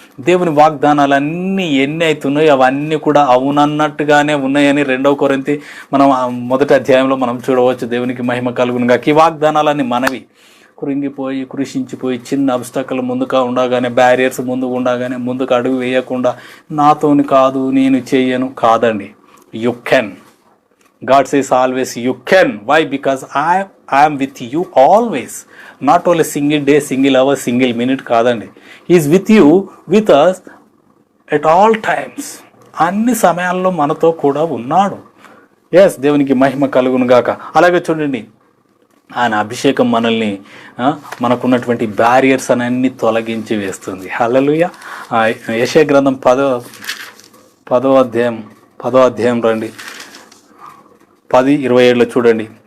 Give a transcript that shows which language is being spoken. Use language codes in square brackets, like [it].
[te] దేవుని వాగ్దానాలన్నీ ఎన్ని అవుతున్నాయో అవన్నీ కూడా అవునన్నట్టుగానే ఉన్నాయని 2 కొరింథీ మనం మొదటి అధ్యాయంలో మనం చూడవచ్చు. దేవునికి మహిమ కలుగునుగా. ఈ వాగ్దానాలన్నీ మనవి. కృంగిపోయి కృషించిపోయి చిన్న అబ్స్టకల్ ముందుగా ఉండగానే, బ్యారియర్స్ ముందుకు ఉండగానే ముందుకు అడుగు వేయకుండా నాతోని కాదు, నేను చెయ్యను కాదండి. [en] You can. God says always you can. Why? Because I am with you always. Not only single day, single hour, single minute [te] కాదండి. [en] He is with you, with us at all times. [te] అన్ని సమయాల్లో మనతో కూడా ఉన్నాడు. Yes, దేవునికి మహిమ కలుగును గాక. అలాగే చూడండి, ఆయన అభిషేకం మనల్ని మనకున్నటువంటి బ్యారియర్స్ అన్నీ తొలగించి వేస్తుంది. హల్లెలూయా. యెషయా గ్రంథం 10వ అధ్యాయం రండి, 10:27 చూడండి.